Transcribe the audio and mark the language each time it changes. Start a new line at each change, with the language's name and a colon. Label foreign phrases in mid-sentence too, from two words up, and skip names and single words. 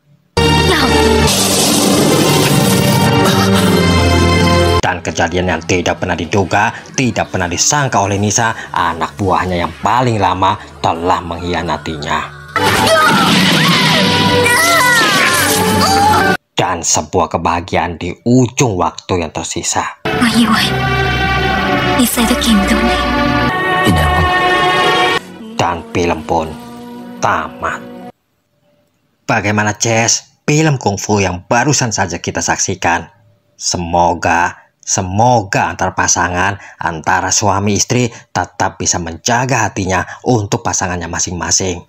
Indonesian: Dan kejadian yang tidak pernah diduga, tidak pernah disangka oleh Nisa, anak buahnya yang paling lama telah mengkhianatinya. dan sebuah kebahagiaan di ujung waktu yang tersisa.
Cantonese: 我以為你死都見唔到你。
Indonesian: Dan film pun tamat. Bagaimana Jess? Film kungfu yang barusan saja kita saksikan. Semoga antar pasangan, antara suami istri tetap bisa menjaga hatinya untuk pasangannya masing-masing.